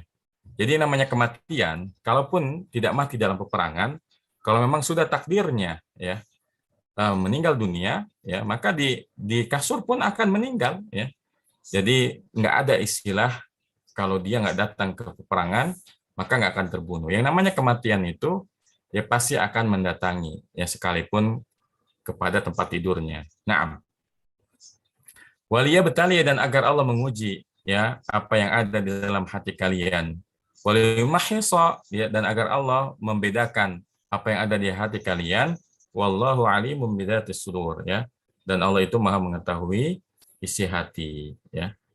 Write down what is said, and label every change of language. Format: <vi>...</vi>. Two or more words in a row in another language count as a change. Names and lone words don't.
<id>Jadi namanya kematian, kalaupun tidak mati dalam peperangan, kalau memang sudah takdirnya ya meninggal dunia, ya maka di kasur pun akan meninggal, ya. Jadi nggak ada istilah kalau dia nggak datang ke peperangan maka nggak akan terbunuh. Yang namanya kematian itu ya pasti akan mendatangi, ya sekalipun kepada tempat tidurnya.</id> <ar>Naam. وليبتلي,</ar> <id>dan agar Allah menguji ya apa yang ada di dalam hati kalian. Waliyumahhisa, ya, dan agar Allah membedakan apa yang ada di hati kalian.</id> <ar>والله عليم بذات الصدور,</ar> <id>ya. Dan Allah itu Maha mengetahui isi hati, ya.</id>